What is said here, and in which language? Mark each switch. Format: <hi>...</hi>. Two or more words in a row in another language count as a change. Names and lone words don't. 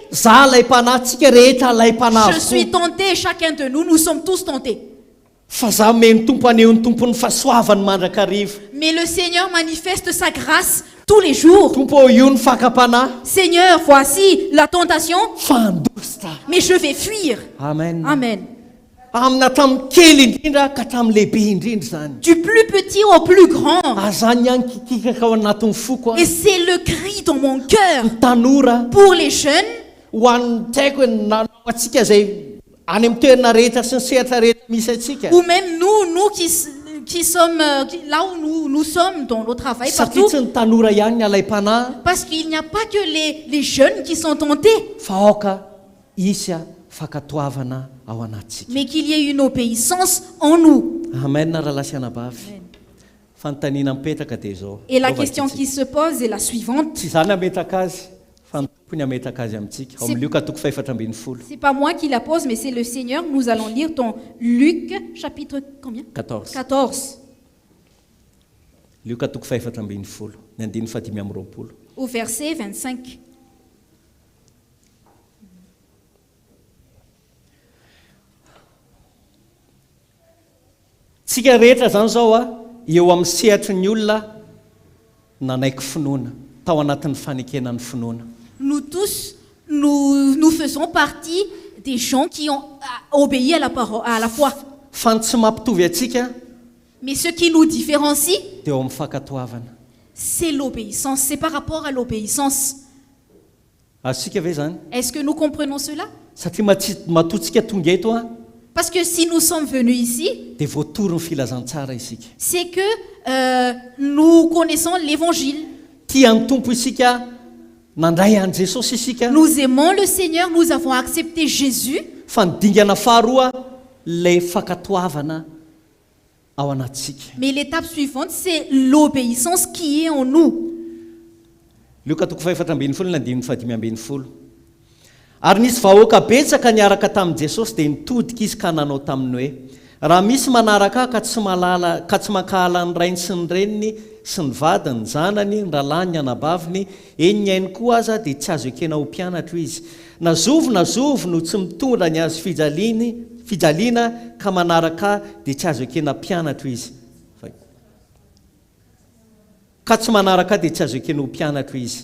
<fr>Je suis tenté, chacun de nous sommes tous tentés. Mais le Seigneur manifeste sa grâce tous les jours. Seigneur, voici la tentation, mais je vais fuir. Amen. Amen.</fr> <mg>amina tamin'ny kely indrindra ka tamin'ny lehibe indrindra zany.</mg> <fr>Du plus petit au plus grand.</fr> <mg>Azany ihany kikikaka ao anatin'ny foko</mg> <fr>Et c'est le cri dans mon cœur</fr> <mg>tanora</mg> <fr>pour les jeunes,</fr> <mg>ho an'ny taiko nanao atsika zay any amin'ny toerana rehetra sy ny sehatra rehetra misy atsika.</mg> <fr>ou même nous qui sommes là où nous sommes dans le travail,</fr> <mg>Satria</mg> <fr>partout.</fr> <mg>tsy ny tanora ihany ny alaim-panahy</mg> <fr>Parce qu'il n'y a pas que les jeunes qui sont tentés,</fr> <mg>fa aoka isy a fakatoavana ao anatsika.</mg> <fr>mais qu'il y ait une obéissance en nous.</fr> <mg>Amen raha lasianabavy. Fanontaniana mipetraka dia zao.</mg> <fr>Et la question qui se pose est la suivante.</fr> <mg>Tsy zany ametraka azy fa ny tompony ametraka azy amintsika. Ao</mg> <fr>C'est-</fr> <mg>amin'ny Luka toko 4:40.</mg> <fr>C'est pas moi qui la pose, mais c'est le Seigneur. Nous allons lire dans Luc, chapitre combien 14. 14,</fr> <mg>Luka toko 4:40. Ny andiny 5:20.</mg> <fr>au verset 25.</fr> <mg>Tsika rehetra zany zao a eo amin'ny sehatry ny olona nanaiky finoana tao anatin'ny fanekenan'ny finoana.</mg> <fr>Nous tous, nous faisons partie des gens qui ont obéi à la parole, à la foi.</fr> <mg>Fa ny tsy mampitovy atsika</mg> <fr>Mais ce qui nous différencie,</fr> <mg>dia eo amin'ny fankatoavana.</mg> <fr>c'est l'obéissance. C'est par rapport à l'obéissance.</fr> <mg>Azontsika ve zany?</mg> <fr>Est-ce que nous comprenons cela?</fr> <mg>Satria matotsika tonga eto a</mg> <fr>Parce que si nous sommes venus ici,</fr> <mg>dia voatory ny filazantsara isika.</mg> <fr>c'est que nous connaissons l'évangile.</fr> <mg>Tia ny tompo isika, nandray an' Jesosy isika,</mg> <fr>Nous aimons le Seigneur, nous avons accepté Jésus.</fr> <mg>fa ny dingana faharoa lay fankatoavana ao anatsika.</mg> <fr>Mais l'étape suivante, c'est l'obéissance qui est en nous.</fr> <mg>Luka toko 4:20 na 5:20. Ary nisy vahoaka betsaka niaraka tamin'i Jesosy dia nitodika izy ka nanao taminy hoe raha misy manaraka ka tsy mankahala ny rainy sy ny reniny sy ny vadiny ny zanany ny rahalahy ny anabaviny eny ny ainy koa aza dia tsy azo ekena ho mpianatra izy na zovo no tsy mitondra ny azo fijaliana ka manaraka dia tsy azo ekena mpianatra izy ka tsy manaraka dia tsy azo ekena ho mpianatra izy.</mg>